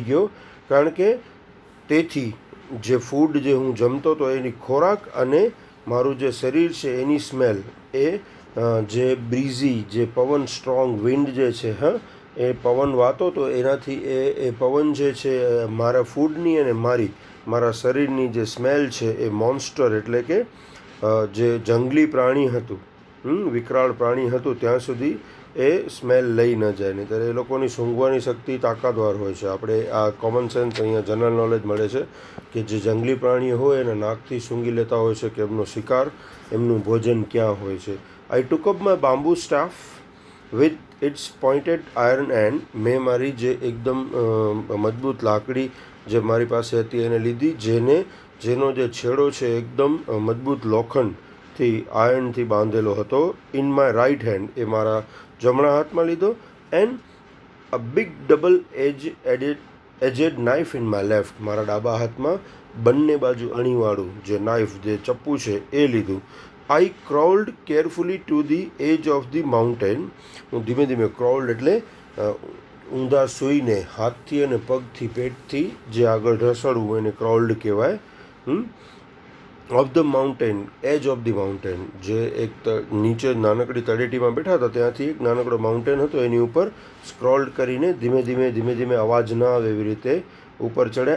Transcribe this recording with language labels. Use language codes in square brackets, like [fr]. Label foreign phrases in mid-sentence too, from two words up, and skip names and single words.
[gu] ગયો, કારણ કે તેથી જે ફૂડ જે હું જમતો હતો એની ખોરાક અને મારું જે શરીર છે એની સ્મેલ, એ જે બ્રીઝી, જે પવન, [en] strong wind [gu] જે છે, એ પવન વાતો તો એનાથી એ પવન જે છે મારા ફૂડની અને મારા શરીરની જે સ્મેલ છે એ મોન્સ્ટર એટલે કે જે જંગલી પ્રાણી હતું, વિકરાળ પ્રાણી હતું, ત્યાં સુધી એ સ્મેલ લઈ ન જાય. નહીં ત્યારે એ લોકોની સૂંઘવાની શક્તિ તાકાતવાર હોય છે. આપણે આ [en] common sense [gu] અહીંયા [en] general knowledge [gu] મળે છે કે જે જંગલી પ્રાણીઓ હોય એના નાકથી સૂંઘી લેતા હોય છે કે એમનો શિકાર, એમનું ભોજન ક્યાં હોય છે. [en] I took up my bamboo staff with its pointed iron end. [gu] મેં મારી જે એકદમ મજબૂત લાકડી જે મારી પાસે હતી એને લીધી, જેનો જે છેડો છે એકદમ મજબૂત લોખંડથી, આયર્નથી બાંધેલો હતો. [en] in my right hand, [gu] એ મારા જમણા હાથમાં લીધો. [en] and a big double edged knife in my left, [gu] મારા ડાબા હાથમાં બંને બાજુ અણીવાળું જે નાઇફ, જે ચપ્પુ છે એ લીધું. [en] I crawled carefully to the edge of the mountain. [gu] હું ધીમે ધીમે, ક્રાઉલ્ડ એટલે ઊંધા સૂઈને હાથથી અને પગથી, પેટથી જે આગળ ઢસડવું એને ક્રાઉલ્ડ કહેવાય. [en] of the mountain, edge of the mountain, [gu] જે એક નીચે નાનકડી તળેટીમાં બેઠા હતા ત્યાંથી એક નાનકડો માઉન્ટેન હતો, એની ઉપર સ્ક્રોલ્ડ કરીને ધીમે ધીમે અવાજ ના આવે એવી રીતે ઉપર ચડ્યા.